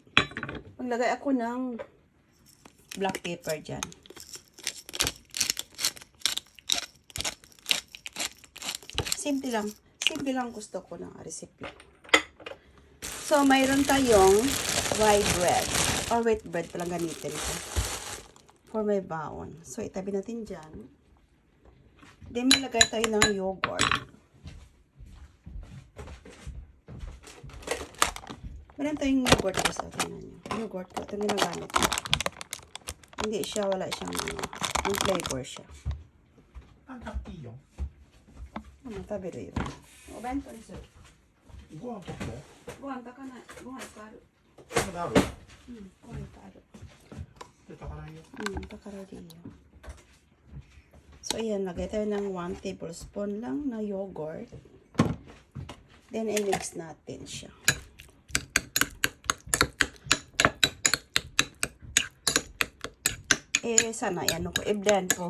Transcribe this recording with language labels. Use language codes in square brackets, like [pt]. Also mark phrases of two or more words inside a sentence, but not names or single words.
[tl] Maglagay ako ng [en] black pepper [tl] dyan. Simple lang. Simple lang gusto ko ng recipe. So, mayroon tayong [en] white bread. Or white bread [tl] palang gamitin ko. [en] For my [tl] baon. So, itabi natin dyan. Then, malagay tayo ng yogurt. Meron tayong [en] yogurt guys. [tl] Tingnan nyo. Yogurt ko. Ito ginagamit ko. Hindi siya, wala siyang yung flavor siya. Ang tapio. Tabi rin yun. O, bento rin sir. [ja] ご飯取って。ご飯炊かない。ご飯いっぱいある。まだある。ご飯いっぱいある。で、炊かないよ。 [tl] Takara rin yun. So, ayan. Lagay tayo ng 1 tablespoon lang na yogurt. Then, i-mix natin siya. Sana, ano ko, i-blend ko.